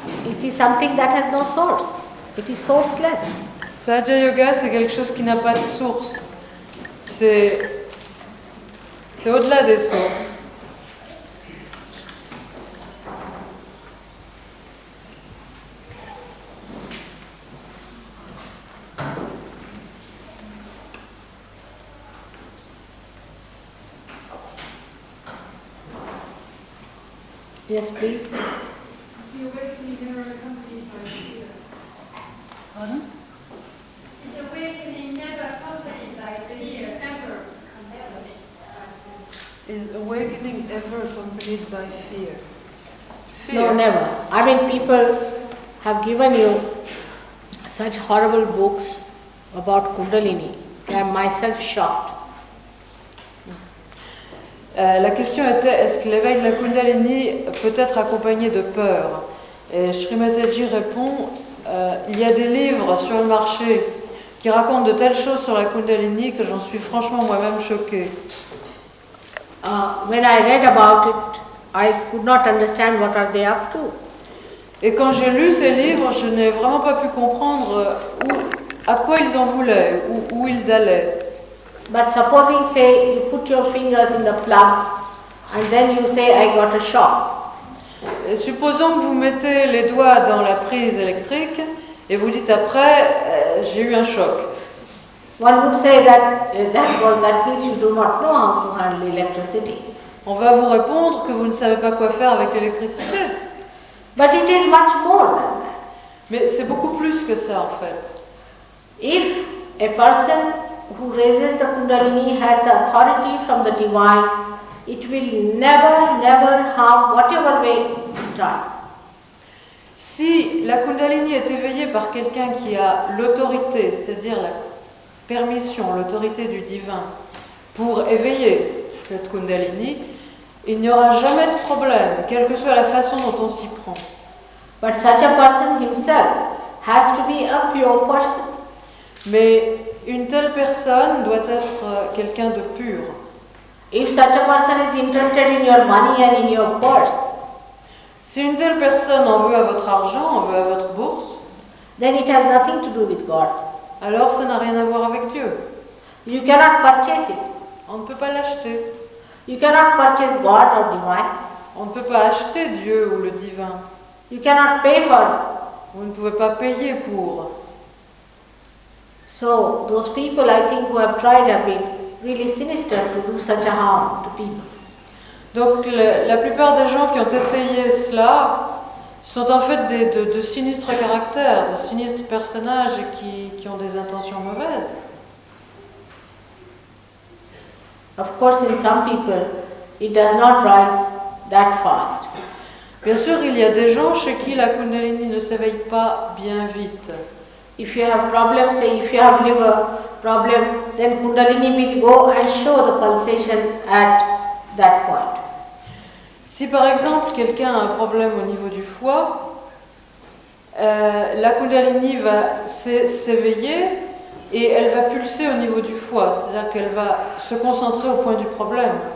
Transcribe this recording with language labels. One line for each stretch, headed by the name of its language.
English: It is something that has no source. It is sourceless.
French: Sahaja Yoga, c'est quelque chose qui n'a pas de source. C'est au-delà des sources.
English: Yes, please. The awakening never accompanied by fear. Pardon? Is awakening never accompanied by fear, ever accompanied by fear? Is awakening ever accompanied by fear? No, never. I mean, people have given you such horrible books about Kundalini. I am myself shocked.
French: La question était, est-ce que l'éveil de la Kundalini peut être accompagné de peur? Et Sri Mataji répond, il y a des livres sur le marché qui racontent de telles choses sur la Kundalini que j'en suis franchement moi-même choquée.
English: When I read about it, I could not understand what are they up to.
French: Et quand j'ai lu ces livres, je n'ai vraiment pas pu comprendre à quoi ils en voulaient, où ils allaient.
English: But supposing, say, you put your fingers in the plugs and then you say, I got a shock.
French: Et supposons que vous mettez les doigts dans la prise électrique et vous dites après, j'ai eu un choc.
English: One would say that that means you do not know how to handle electricity.
French: On va vous répondre que vous ne savez pas quoi faire avec l'électricité.
English: But it is much more than that.
French: Mais c'est beaucoup plus que ça en fait.
English: If a person who raises the Kundalini has the authority from the divine, it will never harm whatever way it tries.
French: Si la Kundalini est éveillée par quelqu'un qui a l'autorité, c'est-à-dire la permission, l'autorité du divin, pour éveiller cette Kundalini, il n'y aura jamais de problème, quelle que soit la façon dont on s'y prend.
English: But such a person himself has to be a pure person.
French: Mais une telle personne doit être quelqu'un de pur.
English: If such a person is interested in your money and in your purse,
French: Si une telle personne en veut à votre argent, en veut à votre bourse,
English: then it has nothing to do with God.
French: alors ça n'a rien à voir avec Dieu.
English: You cannot purchase it.
French: On ne peut pas l'acheter.
English: You cannot purchase God or divine.
French: On ne peut pas acheter Dieu ou le divin.
English: You cannot pay for it.
French: Vous ne pouvez pas payer pour.
English: So those people I think who have tried have been really sinister to do such a harm to people.
French: Donc la plupart des gens qui ont essayé cela sont en fait de sinistres caractères, de sinistres personnages qui ont des intentions mauvaises.
English: Of course, in some people, it does not rise that fast.
French: Bien sûr, il y a des gens chez qui la Kundalini ne s'éveille pas bien vite.
English: If you have problems, say if you have liver problem, then Kundalini will go and show the pulsation at that point.
French: Si par exemple quelqu'un a un problème au niveau du foie, la Kundalini va s'éveiller et elle va pulser au niveau du foie, c'est-à-dire qu'elle va se concentrer au point du problème.